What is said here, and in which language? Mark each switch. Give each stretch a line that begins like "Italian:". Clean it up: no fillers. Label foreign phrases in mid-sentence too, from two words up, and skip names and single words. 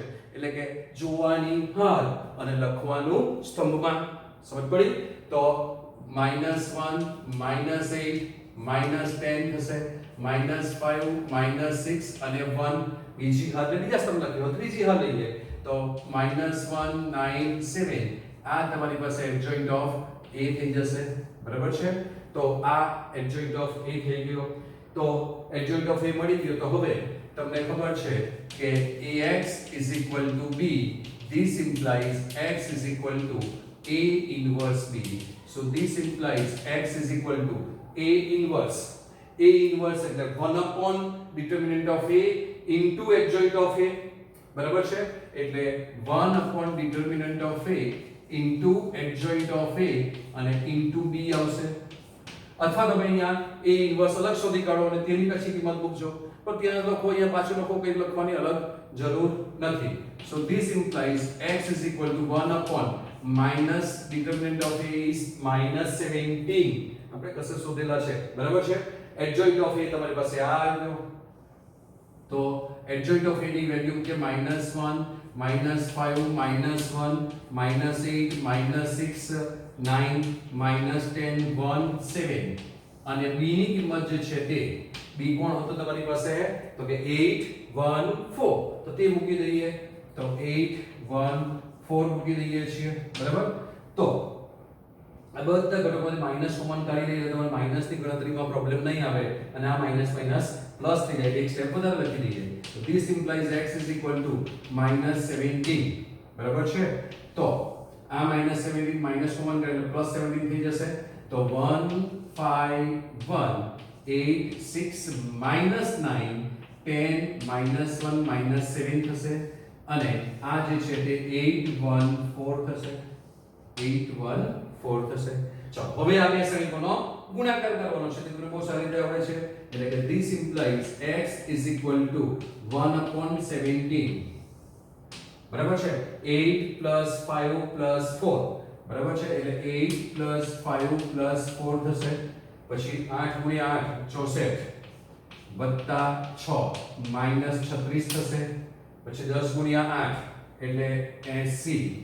Gujarati: એટલે કે જોવાની હાર અને લખવાનું સ્તંભમાં સમજ પડી તો -1 -8 -10 થશે -5 -6 અને 1 બીજી હાર બીજા સ્તંભ લખ્યો ત્રીજી હાર લઈએ તો -1 9 7 આ તમારી પાસે
English: adjoint of a
Gujarati: થઈ જશે બરાબર છે તો આ
English: adjoint of a
Gujarati: થઈ ગયો તો
English: adjoint of a
Gujarati: મળી ગયો તો હવે તમને ખબર છે કે
English: ax = b this implies x = a inverse b so this implies x = a inverse એટલે 1 determinant of a into adjoint of a બરાબર
Gujarati: છે એટલે
English: 1 determinant of a
Gujarati: into adjoint of a અને into b આવશે અથવા તમે અહીંયા a ઇન્વર્સ અલગ શોધી કાઢો અને તેની પછી કિંમત મૂકજો પણ ત્યાં લખો અહીંયા પાછું લખો કંઈ લખવાની અલગ જરૂર નથી
English: so this implies x = 1 minus determinant of a is -17
Gujarati: આપણે કશે શોધેલા છે બરાબર છે
English: adjoint of a
Gujarati: તમારી પાસે આ આવ્યો તો
English: adjoint of a
Gujarati: ની વેલ્યુ કે -1 -5 -1 -8 -6 9 -10 1 7 અને b ની કિંમત જે છે તે b કોણ હતો તમારી પાસે તો કે 8 1 4 તો તે મૂકી દઈએ તો 8 1 4 મૂકી દઈએ છીએ બરાબર તો આ બધા ઘટકોમાંથી માઈનસ કોમન કાઢી લઈએ તો તમારે માઈનસ ની ગણતરીમાં પ્રોબ્લેમ નહીં આવે અને આ માઈનસ માઈનસ પ્લસ થઈ જાય એક સ્ટેપ વધારે લખી દઈએ તો
English: this implies x =
Gujarati: -17 બરાબર છે તો આ -17 માઈનસ કોમન કાઢીને +17 થઈ જશે તો 1 5 1 8 6 -9 10 -1 -7 થશે અને આ જે છે તે 8 1 4 થશે 8 1 4 થશે ચાલો હવે આ બે શ્રેણીકોનો ગુણાકાર કરવાનો છે તે તમને બહુ સારી રીતે આવડે છે એટલે કે
English: this implies x =
Gujarati: 1/17 બરાબર છે 8 + 5 + 4 બરાબર છે એટલે 8 + 5 + 4 થશે પછી 8 × 8 64 + 6 -36 થશે પછી 10 × 8 એટલે 80